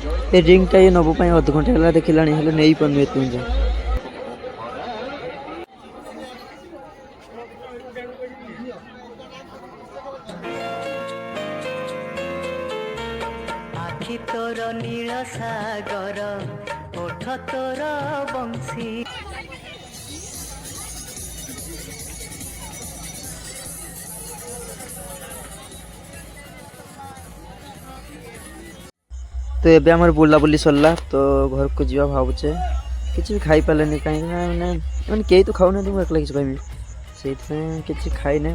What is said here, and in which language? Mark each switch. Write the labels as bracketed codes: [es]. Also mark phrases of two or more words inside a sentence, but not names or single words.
[or] ଏ ରିଙ୍ଗଟା ଇଏ ନେବା ପାଇଁ ଅଧଘଣ୍ଟା ହେଲା ଦେଖିଲାଣି, ହେଲେ ନେଇପାରୁନି ଏତେ ଯାଏଁ। [bn] আখি তোর নীল সাগর ওঠ তোর বংশী। [or] ତ ଏବେ ଆମର ବୁଲାବୁଲି ସରିଲା, ତ ଘରକୁ ଯିବା ଭାବୁଛେ। କିଛି ବି ଖାଇପାରିଲେନି କାହିଁକିନା ମାନେ କେହି ତ ଖାଉନାହାନ୍ତି, ମୁଁ ଏକଲା କିଛି ଖାଇବି, ସେଇଥିପାଇଁ କିଛି ଖାଇନି।